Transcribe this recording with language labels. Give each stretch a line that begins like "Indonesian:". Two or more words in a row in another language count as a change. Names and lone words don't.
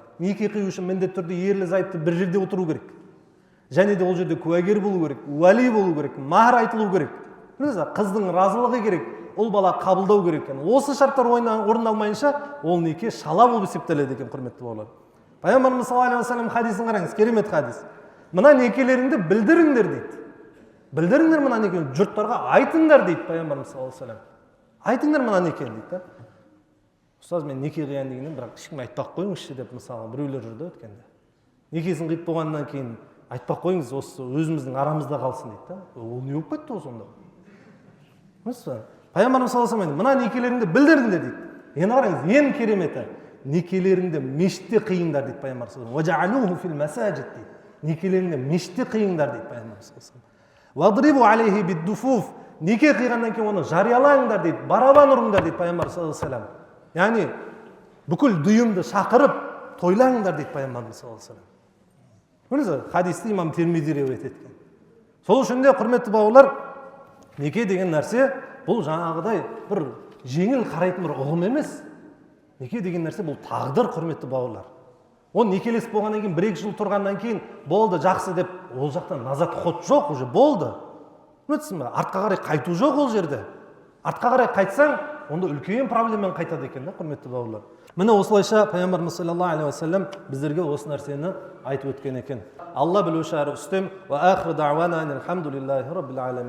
Kazakh: Неке қию үшін міндетті түрде ерлі зайыпты бір жерде отыру керек. Және де ол жерде куәгер болу керек, уәли болу керек, махр айтылу керек. Қыздың разылығы керек, ол бала қабылдау керек екен. Осы шарттар орындалмайынша, ол неке шала болып есептеледі екен, құрметті бауырлар. Пайғамбарымыз
Arabic: صلى الله عليه وسلم
Kazakh: хадисін қараңыз, керемет хадис. Мына некелеріңді білдіріңдер дейді. Білдіріңдер мына некені, жұрттарға айтыңдар дейді Пайғамбарымыз
Arabic: صلى الله عليه وسلم.
Kazakh: Айтыңдар мына некені дейді. Ұстаз, мен неке қиян дегеннен, бірақ ешкім айтпақ қойыңызшы деп мысалы біреулер жүрді өткенде. Некесін қиып болғаннан кейін айтпақ қойыңыз, осы өзіміздің арамызда қалсын дейді. Ол не болып кетті осы онда?
Arabic: Пайғамбарымыз صلى الله عليه وسلم,
Kazakh: мына некелеріңді білдіріңдер дейді. Енді қараңыз, ең кереметі, некелеріңді мешітте қиыңдар дейді Пайғамбар
Arabic: صلى الله عليه وسلم.
Kazakh: Некелеріңді мешітте қиыңдар дейді Пайғамбар
Arabic: صلى الله عليه وسلم.
Kazakh: Неке қиғаннан кейін оны жариялаңдар дейді, барабан ұрыңдар дейді Пайғамбар
Arabic: صلى الله عليه وسلم.
Kazakh: Яғни бүкіл дүйімді шақырып тойлаңдар дейді Пайғамбарымыз
Arabic: صلى الله عليه وسلم.
Kazakh: Көрдіңіз, хадисті имам Тирмизи риуаят еткен. Сол үшін де, құрметті бауырлар, неке деген нәрсе бұл жаңағыдай бір жеңіл қарайтын бір ұғым емес. Неке деген нәрсе бұл тағдыр, құрметті бауырлар. Оны некелесіп болғаннан кейін, 1-2 жыл тұрғаннан кейін болды, жақсы деп, ол жақтан
Russian: назат ход
Kazakh: жоқ, уже болды. Көрдіңіз бе? Артқа қарай қайту жоқ ол жерде. Артқа қарай қайтсаң, онда үлкен проблемамен қайтады екен, да, құрметті бауырлар. Міне осылайша Пайғамбарымыз
Arabic: صلى الله عليه وسلم
Kazakh: біздерге осы нәрсені айтып өткен екен. Алла білуші әрі үстем.
Arabic: وآخر دعوانا الحمد لله رب العالمين.